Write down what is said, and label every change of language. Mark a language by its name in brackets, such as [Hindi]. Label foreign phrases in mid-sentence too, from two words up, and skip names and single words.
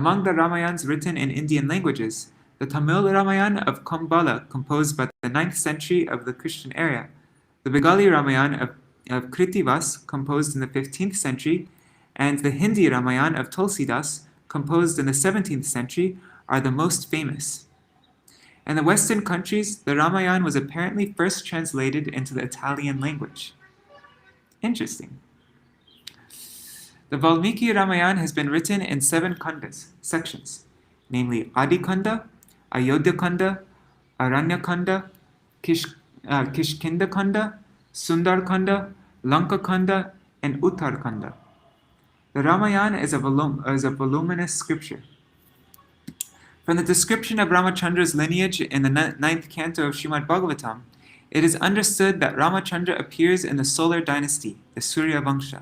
[English] Among the Ramayans written in Indian languages, the Tamil Ramayana of Kumbala, composed by the 9th century of the Christian era, the Bengali Ramayana of Kritivas, composed in the 15th century, and the Hindi Ramayana of Tulsidas, composed in the 17th century, are the most famous. In the Western countries, the Ramayana was apparently first translated into the Italian language. Interesting. The Valmiki Ramayana has been written in 7 khandas, sections, namely Adi Khanda, Ayodhya Khanda, Aranya Khanda, Kishkinda Khanda, Sundar Khanda, Lanka Khanda, and Uttar Khanda. The Ramayana is a voluminous scripture. From the description of Ramachandra's lineage in the 9th canto of Srimad Bhagavatam, it is understood that Ramachandra appears in the solar dynasty, the Surya Vangsha.